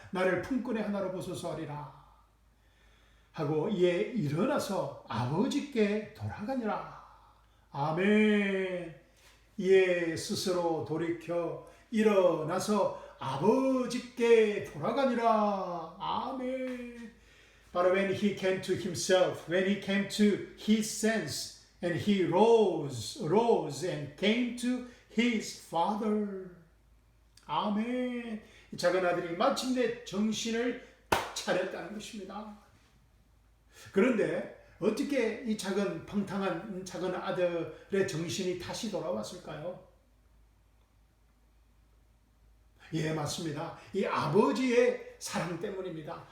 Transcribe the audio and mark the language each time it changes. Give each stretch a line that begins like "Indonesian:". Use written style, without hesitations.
Korean: 나를 품꾼의 하나로 보소서 하리라 하고 이에 일어나서 아버지께 돌아가니라. 아멘. 이에 스스로 돌이켜 일어나서 아버지께 돌아가니라. 아멘.
English: But when he came to himself, when he came to his sense, and he rose and came to his father.
Korean: 아멘. 이 작은 아들이 마침내 정신을 차렸다는 것입니다. 그런데 어떻게 이 방탕한 작은 아들의 정신이 다시 돌아왔을까요? 예, 맞습니다. 이 아버지의 사랑 때문입니다.